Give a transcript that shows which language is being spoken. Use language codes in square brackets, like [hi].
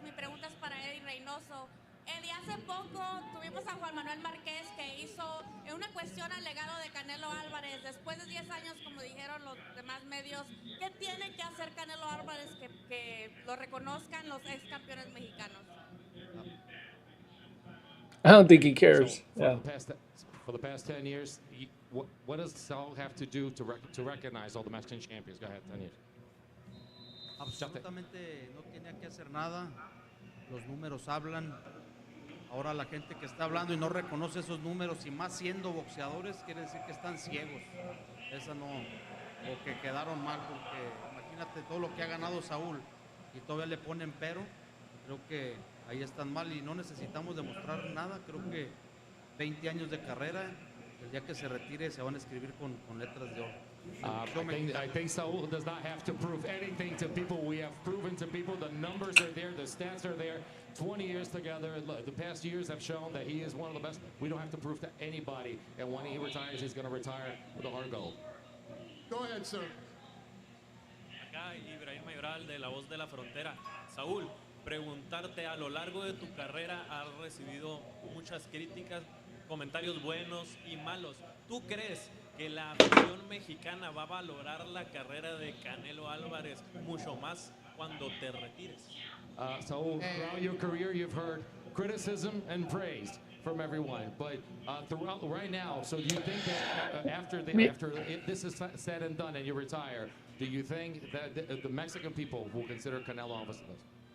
[es] Mi pregunta es para Eddie Reynoso. Eddie, hace poco tuvimos a Juan Manuel Márquez que hizo una cuestión al legado de Canelo Álvarez. Después de 10 años, como dijeron los demás medios, ¿qué tiene que hacer Canelo Álvarez que lo reconozcan los ex campeones mexicanos? [en] I don't think he cares. So for the past 10 years, what does Saul have to do to recognize all the Mexican champions? Go ahead, 10 years. [es] Absolutamente no tenía que hacer nada. Los números hablan. Ahora la gente que está hablando y no reconoce esos números, y más siendo boxeadores, quiere decir que están ciegos. Esa no, o que quedaron mal, porque imagínate todo lo que ha ganado Saúl y todavía le ponen pero. Creo que ahí están mal y no necesitamos demostrar nada. Creo que 20 años de carrera, el día que se retire se van a escribir con letras de oro. [en] I think Saul does not have to prove anything to people. We have proven to people the numbers are there, the stats are there. 20 years together. The past years have shown that he is one of the best. We don't have to prove to anybody. And when he retires, he's going to retire with a hard goal. Go ahead, sir. [es] Acá Ibrahim Mayoral de La Voz de la Frontera. Saúl, preguntarte, a lo largo de tu carrera has recibido muchas críticas, comentarios buenos y malos. ¿Tú crees que la afición mexicana va a valorar la carrera de Canelo Álvarez mucho más cuando te retires? [en] So throughout your career, you've heard criticism and praise from everyone, but throughout right now, so do you think that after this is said and done and you retire, do you think that the Mexican people will consider Canelo Álvarez the best?